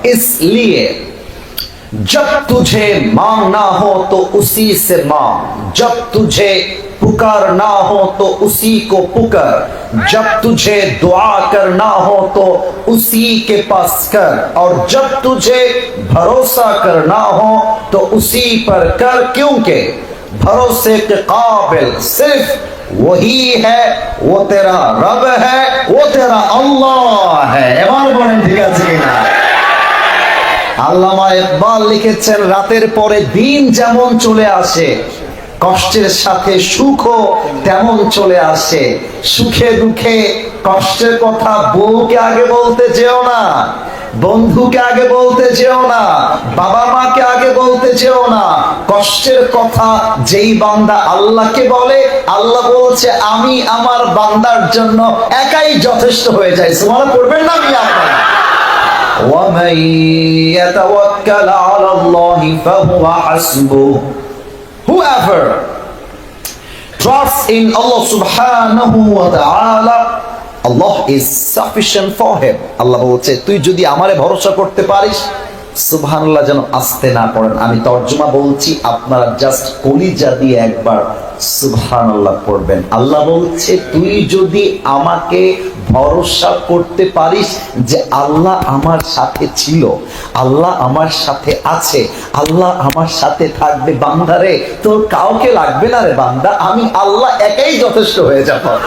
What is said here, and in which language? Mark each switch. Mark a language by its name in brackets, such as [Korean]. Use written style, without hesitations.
[Hindi] इसलिए जब तुझे मांगना हो तो उसी से मांग, जब तुझे पुकारना हो तो उसी को पुकार, जब तुझे दुआ करना हो तो उसी के पास कर, और जब तुझे भरोसा करना हो तो उसी पर कर, क्योंकि भरोसे के काबिल सिर्फ वही है, वो तेरा रब है, वो तेरा अल्लाह है। [Bangla] এবার বলেন ঠিক আছে কিনা? আল্লামা ইকবাল লিখেছেন, রাতের পরে দিন যেমন চলে আসে, কষ্টের সাথে সুখও তেমন চলে আসে। সুখে দুঃখে কষ্টের কথা বউকে আগে বলতে যেও না, বন্ধুকে আগে বলতে যেও না, বাবা মাকে আগে বলতে যেও না। কষ্টের কথা যেই বান্দা আল্লাহকে বলে, আল্লাহ বলছে আমি আমার বান্দার জন্য একাই যথেষ্ট হয়ে যাই। সুবহানাল্লাহ পড়বেন না? আমি আপনারা [Arabic] وَمَن يَتَوَكَّلْ عَلَى اللَّهِ فَهُوَ حَسْبُهُ। [English] Whoever trusts in Allah subhanahu wa ta'ala, Allah is sufficient for him. [Bangla] আল্লাহ বলছে তুই যদি আমারে ভরসা করতে পারিস, সুবহানাল্লাহ যেন আসতে না পড়েন, আমি তর্জমা বলছি, আপনারা জাস্ট কলিজা দিয়ে একবার সুবহানাল্লাহ পড়বেন। আল্লাহ বলছে তুই যদি আমাকে ভরসা করতে পারিস যে আল্লাহ আমার সাথে ছিল, আল্লাহ আমার সাথে আছে, আল্লাহ আমার সাথে থাকবে, বান্দারে তোর কাউকে লাগবে না রে বান্দা, আমি আল্লাহ একাই যথেষ্ট হয়ে যাব।